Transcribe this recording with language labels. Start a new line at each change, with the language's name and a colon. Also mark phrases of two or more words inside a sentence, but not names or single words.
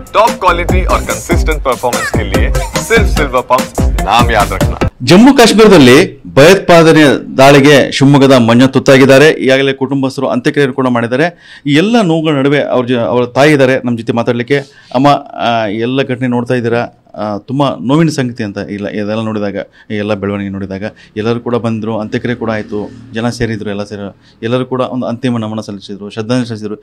English: top quality
Hindi: और
English: consistent performance
Hindi: के लिए सिर्फ सिल्वर पंप नाम याद रखना।
Kannada: ಜಮ್ಮು ಕಾಶ್ಮೀರದಲ್ಲಿ ಭಯೋತ್ಪಾದನೆ ದಾಳಿಗೆ ಶಿವಮೊಗ್ಗದ ಮಂಜು ತುತ್ತಾಗಿದ್ದಾರೆ. ಈಗಾಗಲೇ ಕುಟುಂಬಸ್ಥರು ಅಂತ್ಯಕ್ರಿಯೆ ಕೂಡ ಮಾಡಿದ್ದಾರೆ. ಈ ಎಲ್ಲ ನೋವುಗಳ ನಡುವೆ ಅವರ ತಾಯಿ ಇದ್ದಾರೆ ನಮ್ಮ ಜೊತೆ ಮಾತಾಡಲಿಕ್ಕೆ. ಅಮ್ಮ, ಎಲ್ಲ ಘಟನೆ ನೋಡ್ತಾ ಇದ್ದೀರಾ, ತುಂಬ ನೋವಿನ ಸಂಗತಿ ಅಂತ ಇಲ್ಲ ಇದೆಲ್ಲ ನೋಡಿದಾಗ, ಎಲ್ಲ ಬೆಳವಣಿಗೆ ನೋಡಿದಾಗ ಎಲ್ಲರೂ ಕೂಡ ಬಂದರು, ಅಂತ್ಯಕ್ರಿಯೆ ಕೂಡ ಆಯಿತು, ಜನ ಸೇರಿದರು, ಎಲ್ಲರೂ ಕೂಡ ಒಂದು ಅಂತಿಮ ನಮನ ಸಲ್ಲಿಸಿದರು, ಶ್ರದ್ಧಾಂಜಲಿ ಸಲ್ಲಿಸಿದರು.